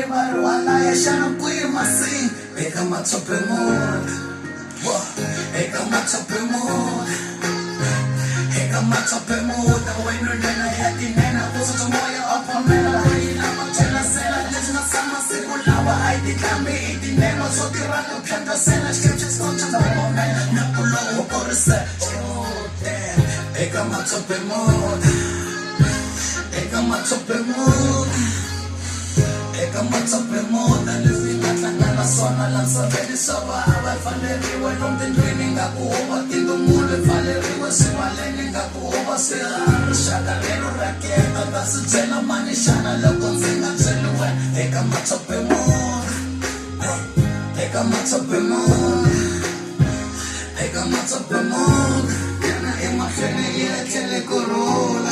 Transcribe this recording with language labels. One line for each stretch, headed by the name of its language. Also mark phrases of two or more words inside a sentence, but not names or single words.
Tsonga: va ri halaya xana kwihi masini eka matsope muda eka matsope muda eka matsope muda wena ndlela ya tinena ku susa moya wa phamela hina mathela sela leswi nga sama siku lawa a yi tikhambi i tinena swo tirha no phyandasela
English: scriptures content moment
Tsonga: na ku lowu korisa eka matsope muda eka matsope muda eka matsope muda leswi nga tlangana swona la nsaveni swa vava pfaleriwe lomu tindlwini nga ku huva tindumulo pfaleriwe swivaleni nga ku huva swiharhi rixaka lero raketa ta swi byela mani xana loko ndzi nga byeliwe eka matsope muda eka matsope muda eka matsope muda yana emahlweni yi tlhele ku rhula